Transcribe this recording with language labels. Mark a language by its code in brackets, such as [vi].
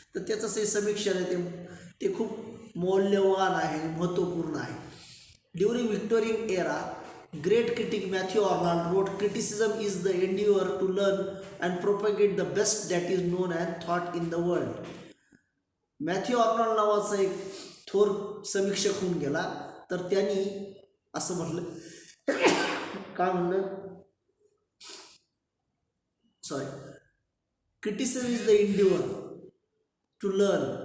[mr] तर त्याचं जे समीक्षण आहे ते खूप मौल्यवान आहे, महत्त्वपूर्ण आहे. [en] During Victorian era, great critic Matthew Arnold wrote, criticism is the endeavor to learn and propagate the best that is known and thought in the world. [mr] Matthew Arnold नावाचा एक थोर समीक्षक होऊन गेला. तर त्यांनी असं म्हटलं, काय म्हणलं, [en] Criticism is the endeavour to learn.